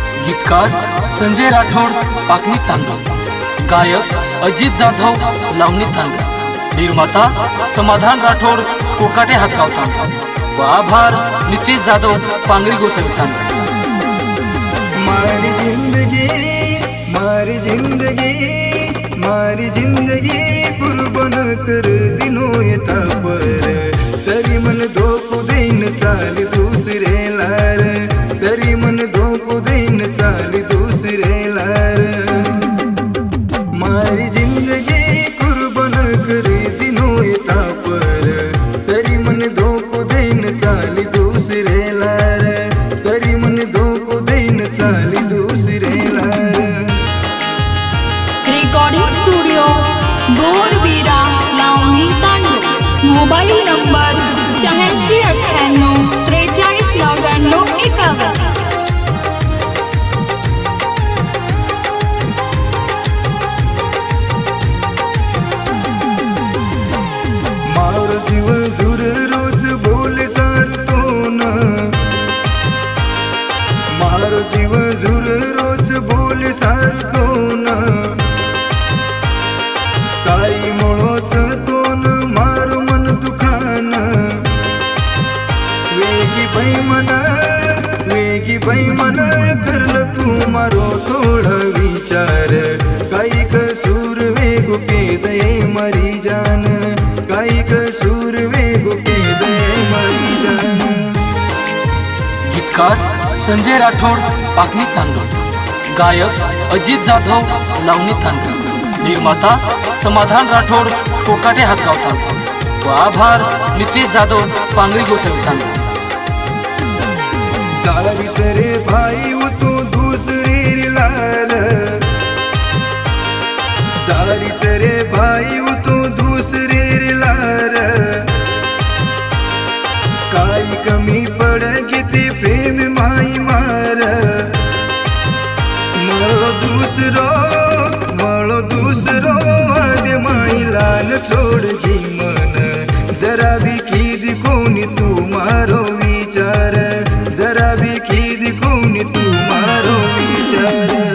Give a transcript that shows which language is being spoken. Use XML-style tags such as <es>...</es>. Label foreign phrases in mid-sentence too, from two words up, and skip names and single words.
<mr>गीतकार संजय राठोड पाकणी तांडव, गायक अजित जाधव लावणी तांडव, निर्माता समाधान राठोड कोकाटे हातगाव तांडव व आभार नितेश जाधव पांगरी गोसावी तांडव।</mr> <lmn>मारी जिंदगी कुर्बान कर दिनो येता पर तरी मन धोकू देन चाली दुसरे लार, तरी मन धोकू देन चाली दुसरे लार। मारी जिंदगी कुर्बान कर दिनो येता पर तरी मन धोकू देन चाली दुसरे लार, तरी मन धोकू देन चाली दुसरे लार।</lmn> <en>recording studio गोरवीरा लावणी तांडव, mobile number 8698 4399 51।</en> <lmn>मारो जीव झुर रोज बोले सारतो ना, मारो जीव झुर रोज बोले सारतो ना। काही म्हणोच तोन मारो मन दुखान, वेगी बाई मन करल तू मारो थोडा विचार। काही कसूर वेगो के दये मरी जान, काही कसूर वेगो के दये मरी जान।</lmn> <mr>गीतकार संजय राठोड पाकणी तांडव, गायक अजित जाधव लावणी तांडव, निर्माता समाधान राठोड कोकाटे हातगाव तांडव व आभार नितेश जाधव पांगरी गोसावी तांडव।</mr> <lmn>जारीच रे भाई वो तो दूसरी लाल, जारीच रे भाई वो तो दूसरी लाल। काही कमी पड़गी ते प्रेम माई मार, मळो दूसरो आदे माई लाल छोड़गी मन। जरा भी कीद कोनी तू मारो विचार, जरा भी कीद कोनी तू मारो विचार।</lmn>